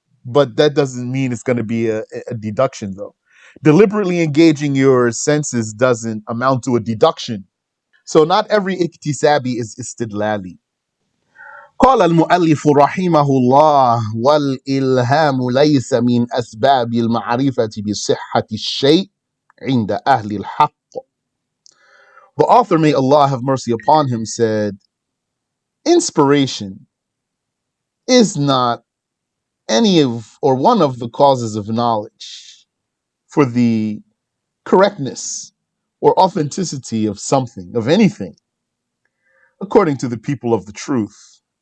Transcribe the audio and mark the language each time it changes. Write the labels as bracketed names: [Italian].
[English] But that doesn't mean it's going to be a deduction, though. Deliberately engaging your senses doesn't amount to a deduction. So not every iktisabi is istidlali. [Arabic] قال المؤلف رحمه الله والإلهام ليس من أسباب المعرفة بصحة الشيء عند أهل الحق. [English] The author, may Allah have mercy upon him, said, inspiration is not any of or one of the causes of knowledge for the correctness or authenticity of something, of anything, according to the people of the truth.